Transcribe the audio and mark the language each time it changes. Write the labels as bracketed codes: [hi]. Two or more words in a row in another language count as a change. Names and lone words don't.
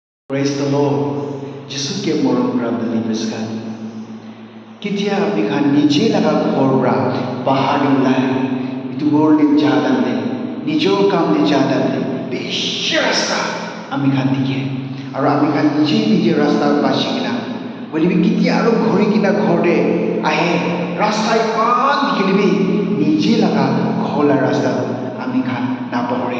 [en] Praise the Lord. [nag] Jesus ke morom pra believers kan. Kitia bikhan nije laga khorra bahar ulai. Itu world in jadan le. Nijo kam le jadan le. Bishasta ami khan dike. Aro ami khan nije rasta bashikina. Boli bi kitia aro ghori kina ghorde ahe rasta ipan dikelibi nije laga khola rasta ami khan na pahore.